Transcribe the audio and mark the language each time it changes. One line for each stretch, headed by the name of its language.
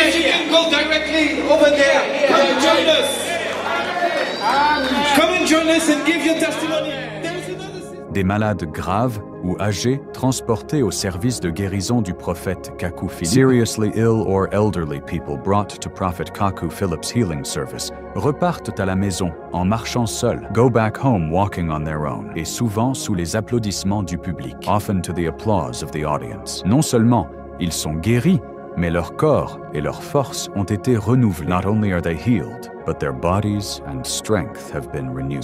English: If you can go directly over there, come and join us. Come and join us and give your testimony.
French: Des malades graves ou âgés transportés au service de guérison du prophète Kaku Philippe.
English: Seriously ill or elderly people brought to Prophet Kaku Philip's healing service
French: repartent à la maison en marchant seuls,
English: go back home walking on their own,
French: et souvent sous les applaudissements du public,
English: often to the applause of the audience.
French: Non seulement ils sont guéris, mais leur corps et leur force ont été renouvelés.
English: Not only are they healed, but their bodies and strength have been renewed.